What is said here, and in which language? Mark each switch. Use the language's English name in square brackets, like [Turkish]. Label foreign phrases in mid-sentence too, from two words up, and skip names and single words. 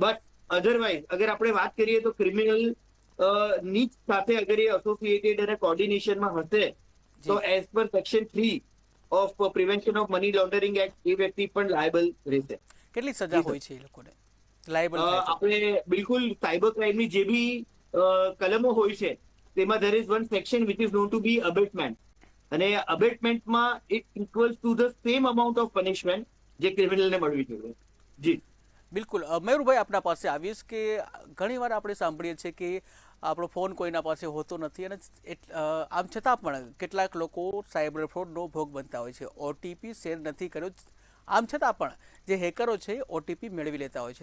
[English] but otherwise [Gujarati] અગર આપણે વાત કરીએ તો ક્રિમિનલ ની સાથે અગર એ એસોસિએટેડ અને કોર્ડિનેશનમાં હશે તો [English] as per Section 3 of Prevention of Money Laundering Act [Gujarati] એ વ્યક્તિ પણ લાયબલ રહેશે. કેટલી સજા હોય છે એ લોકોને લાયબલ? આપણે બિલકુલ [English] cyber crimeની [Gujarati] જે બી કલમો હોય છે તેમાં [English] there is one section which is known to be abatement, [Gujarati] અને અબેટમેન્ટમાં [English] it equals to the same amount of punishment [Gujarati] જે ક્રિમિનલને મળવી જોઈએ. જી બિલકુલ. મયુરભાઈ, આપના પાસે આવીશ કે ઘણીવાર આપણે સાંભળીએ છીએ કે આપણો ફોન કોઈના પાસે હોતો નથી અને આમ છતાં પણ કેટલાક લોકો [English] cyber fraudનો [Gujarati] ભોગ બનતા હોય છે. [English] OTP share [Gujarati] નથી કર્યો, આમ છતાં પણ જે હેકરો છે ઓટીપી મેળવી લેતા હોય છે.